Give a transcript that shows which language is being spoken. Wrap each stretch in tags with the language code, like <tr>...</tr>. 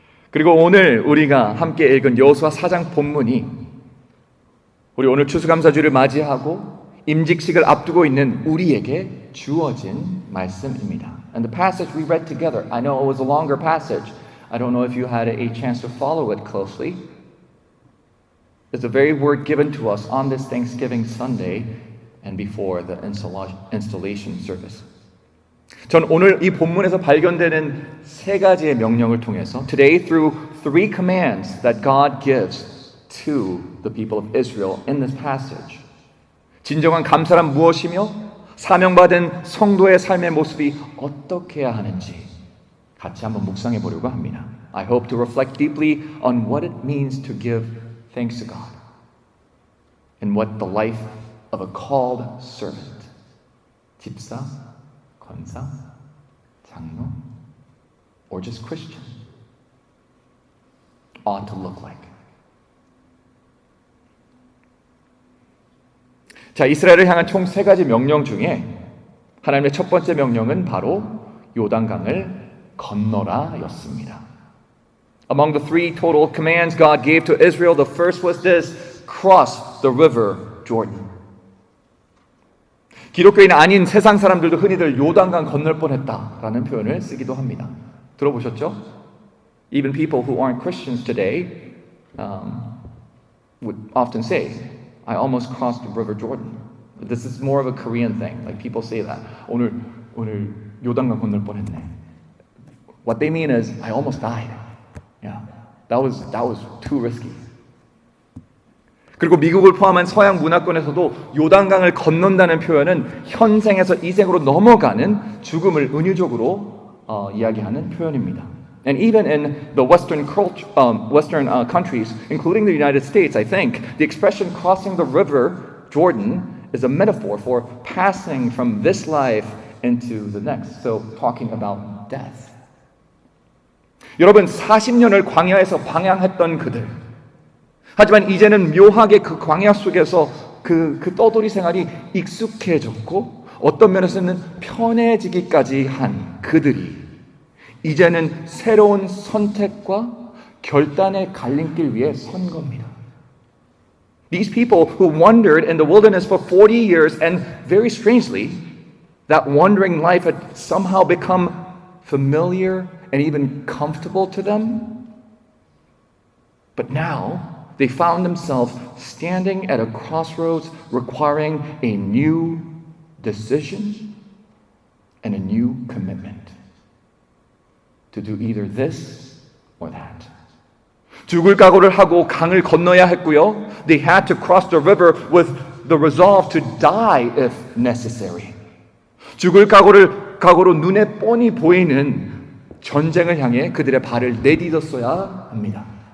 <ko>그리고 오늘 우리가 함께 읽은 여호수아 4장 본문이 우리 오늘 추수감사주를 맞이하고 임직식을 앞두고 있는 우리에게 주어진 말씀입니다.</ko> <en>And the passage we read together, I know it was a longer passage. I don't know if you had a chance to follow it closely. It's the very word given to us on this Thanksgiving Sunday and before the installation service.</en> <ko>전 오늘 이 본문에서 발견되는 세 가지의 명령을 통해서</ko> <en>today through three commands that God gives to the people of Israel in this passage.</en> <ko>진정한 감사란 무엇이며 사명받은 성도의 삶의 모습이 어떻게 해야 하는지 같이 한번 묵상해 보려고 합니다.</ko> <en>I hope to reflect deeply on what it means to give thanks to God and what the life of a called servant,</en> <ko>집사, 권사, 장로,</ko> <en>or just Christian ought to look like.</en> <ko>자, 이스라엘을 향한 총 세 가지 명령 중에 하나님의 첫 번째 명령은 바로 요단강을 건너라였습니다.</ko> <en>Among the three total commands God gave to Israel, the first was this: cross the river Jordan.</en> <ko>기독교인 아닌 세상 사람들도 흔히들 요단강 건널 뻔했다라는 표현을 쓰기도 합니다. 들어보셨죠?</ko> <en>Even people who aren't Christians today would often say, I almost crossed the river Jordan. This is more of a Korean thing. Like people say that.</en> <ko>오늘 요단강 건널 뻔했네.</ko> <en>What they mean is I almost died. That was too risky.</en> <ko>그리고 미국을 포함한 서양 문화권에서도 요단강을 건넌다는 표현은 현생에서 이생으로 넘어가는 죽음을 은유적으로 이야기하는 표현입니다.</ko> <en>And even in the Western countries, including the United States, I think, the expression crossing the river Jordan is a metaphor for passing from this life into the next. So talking about death.</en> <ko>여러분, 40년을 광야에서 방향했던 그들. 하지만 이제는 묘하게 그 광야 속에서 그 떠돌이 생활이 익숙해졌고 어떤 면에서는 편해지기까지 한 그들이 이제는 새로운 선택과 결단의 갈림길 위에 선 겁니다.</ko> <en>These people who wandered in the wilderness for 40 years and very strangely, that wandering life had somehow become familiar and even comfortable to them. But now, they found themselves standing at a crossroads requiring a new decision and a new commitment to do either this or that.</en> <ko>죽을 각오를 하고 강을 건너야 했고요.</ko> <en>They had to cross the river with the resolve to die if necessary.</en> <ko>죽을 각오로 눈에 뻔히 보이는 전쟁을 향해 그들의 발을 내딛었어야 합니다.</ko>